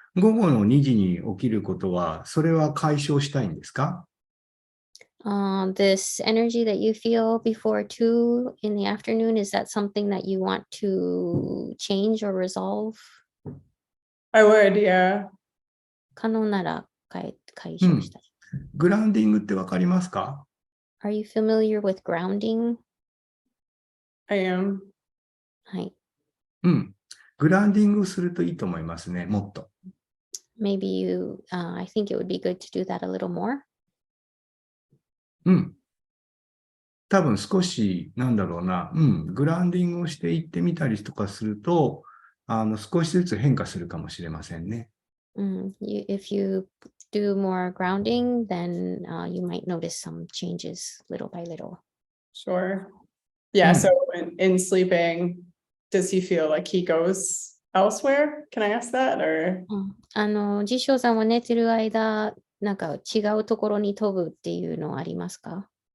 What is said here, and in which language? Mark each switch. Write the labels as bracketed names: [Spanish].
[Japanese] 午後の2時に起きることは、それは解消したいんですか？ [English] This energy that you feel before 2 in the afternoon, is that something that you want to change or resolve? I would, yeah. [Japanese] 可能なら解消したい。グラウンディングってわかりますか？ [English] Are you familiar with grounding? I am. [Japanese] はい。グラウンディングをするといいと思いますね、もっと。 [English] Maybe I think it would be good to do that a little more. [Japanese] 多分少し、なんだろうな、グラウンディングをしていってみたりとかすると、少しずつ変化するかもしれませんね。 [English] If you do more grounding, then you might notice some changes little by little. Sure. Yeah, Hmm. so in sleeping, does he feel like he goes elsewhere? Can I ask that? Or [Japanese] ジショさんは寝てる間、なんか違うところに飛ぶっていうのはありますか？